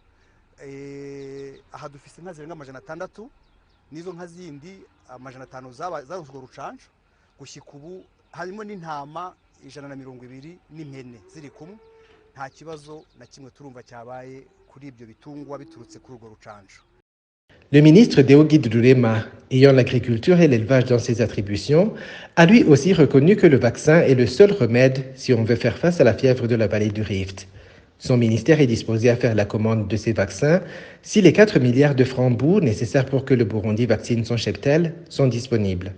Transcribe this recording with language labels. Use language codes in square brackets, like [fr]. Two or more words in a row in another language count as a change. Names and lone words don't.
[rn] Aha dufise inka zirenga 600 nizo nka zindi 500 zaronse urwo rucanco gushyika ubu harimo n'intama 120 n'impene ziri kumwe nta kibazo na kimwe turumva cyabaye kuri ibyo bitungwa biturutse kuri urwo rucanco. [fr] Le ministre Deogide Lurema, ayant l'agriculture et l'élevage dans ses attributions, a lui aussi reconnu que le vaccin est le seul remède si on veut faire face à la fièvre de la vallée du Rift. Son ministère est disposé à faire la commande de ces vaccins si les 4 milliards de francs bourgs nécessaires pour que le Burundi vaccine son cheptel sont disponibles.